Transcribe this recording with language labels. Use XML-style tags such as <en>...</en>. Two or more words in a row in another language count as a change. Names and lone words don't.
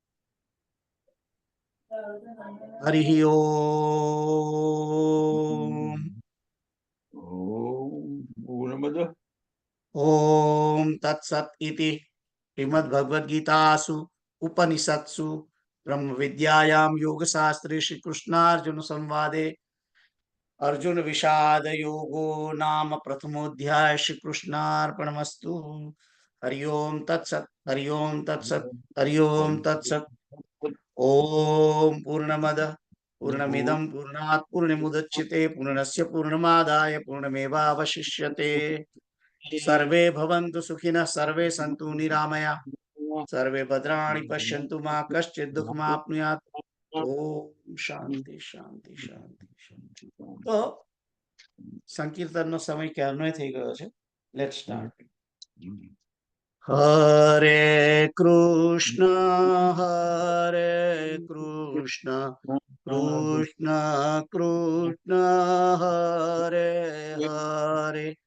<sa>हरि ओम तत्सत इति श्रीमद भगवद गीतासु उपनिषत्सु ब्रह्म विद्यायाम योगशास्त्रे श्री कृष्णार्जुन संवादे अर्जुन विषाद योगो नाम प्रथमोऽध्याय। श्री कृष्णार्पणमस्तु। हरि ओम तत्सत, हरि ओम तत्सत, हरि ओम तत्सत। ओम पूर्णमद पूर्णमिदं पूर्णात् पूर्णमुदच्यते पूर्णस्य पूर्णमादाय पूर्णमेवावशिष्यते। सर्वे भवन्तु सुखिनः, सर्वे सन्तु निरामया, सर्वे भद्राणि पश्यन्तु मा कश्चित् दुःखमाप्नुयात्। ओम शांति शांति शांति शांति।</sa> <gu>तो સંકીર્તનનો સમય ક્યારનો થઈ ગયો છે.</gu> <en>let's start.</en> <sa>हरे कृष्ण कृष्ण कृष्ण हरे हरे</sa>